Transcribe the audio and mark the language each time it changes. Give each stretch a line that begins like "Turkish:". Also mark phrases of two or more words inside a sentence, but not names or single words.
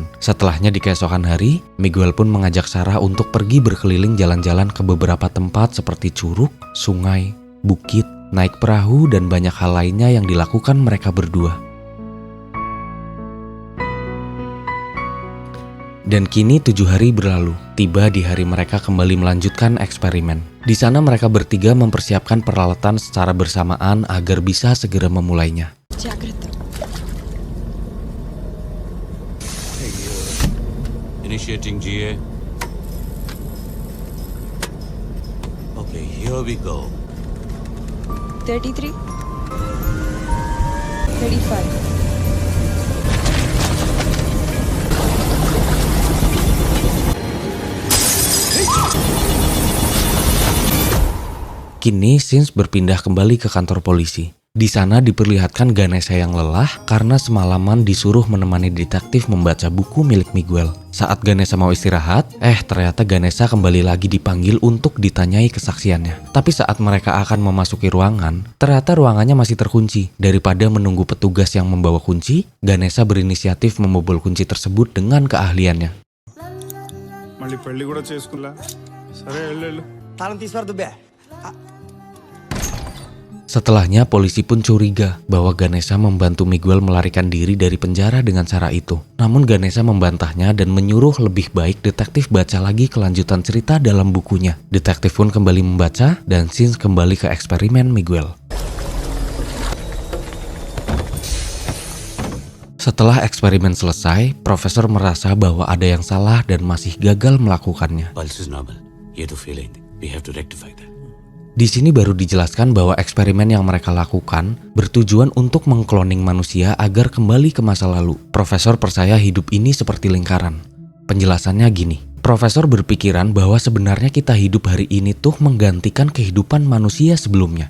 Indonesian: Setelahnya di keesokan hari, Miguel pun mengajak Sarah untuk pergi berkeliling jalan-jalan ke beberapa tempat seperti curug, sungai, bukit, naik perahu, dan banyak hal lainnya yang dilakukan mereka berdua. Dan kini 7 hari berlalu, tiba di hari mereka kembali melanjutkan eksperimen. Di sana mereka bertiga mempersiapkan peralatan secara bersamaan agar bisa segera memulainya.
Telugu: జాగ్రత్త.
English: Initiating GA. Okay, here we go. 33 35
Indonesian: Kini Sins berpindah kembali ke kantor polisi. Di sana diperlihatkan Ganesha yang lelah karena semalaman disuruh menemani detektif membaca buku milik Miguel. Saat Ganesha mau istirahat, ternyata Ganesha kembali lagi dipanggil untuk ditanyai kesaksiannya. Tapi saat mereka akan memasuki ruangan, ternyata ruangannya masih terkunci. Daripada menunggu petugas yang membawa kunci, Ganesha berinisiatif membobol kunci tersebut dengan keahliannya.
Telugu: మళ్ళీ పెళ్లి కూడా చేసుకున్నా సరే వెళ్ళు తాళం తీసుకురా దుబ్బే.
Indonesian: Setelahnya polisi pun curiga bahwa Ganesha membantu Miguel melarikan diri dari penjara dengan cara itu. Namun Ganesha membantahnya dan menyuruh lebih baik detektif baca lagi kelanjutan cerita dalam bukunya. Detektif pun kembali membaca dan Sins kembali ke eksperimen Miguel. Setelah eksperimen selesai, Profesor merasa bahwa ada yang salah dan masih gagal melakukannya.
English: Pulse is normal.
Telugu: ఏదో ఫెయిల్ అయింది.
English: We have to rectify that.
Indonesian: Di sini baru dijelaskan bahwa eksperimen yang mereka lakukan bertujuan untuk mengkloning manusia agar kembali ke masa lalu. Profesor percaya hidup ini seperti lingkaran. Penjelasannya gini, Profesor berpikiran bahwa sebenarnya kita hidup hari ini tuh menggantikan kehidupan manusia sebelumnya.